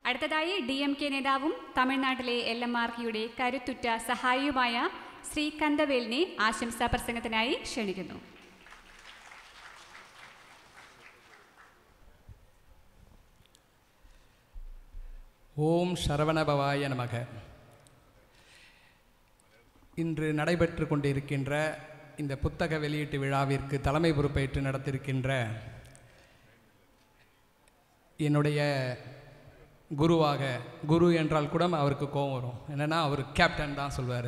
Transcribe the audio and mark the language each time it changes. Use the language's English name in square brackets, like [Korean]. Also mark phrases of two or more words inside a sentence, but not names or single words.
[Malayalam] അടുത്തതായി DMK നേതാവും തമിഴ്നാട്ടിലെ LMRKയുടെ കരുത്തുറ്റ സഹായിയുമായ ശ്രീ കന്തവേലിനെ ആശംസാ പ്രസംഗത്തിനായി ക്ഷണിക്കുന്നു. [Sanskrit] ஓம் சரவணபவாய நமக. [Tamil] இன்று நடைபெற்று கொண்டிருக்கின்ற இந்த புத்தக வெளியீட்டு விழாவிற்கு தலைமை பொறுப்பேற்று நடத்திருக்கின்ற என்னுடைய குருவாக, குரு என்றால் கூட அவருக்கு கோபம் வரும், என்னென்னா அவர் கேப்டன் தான் சொல்வார்.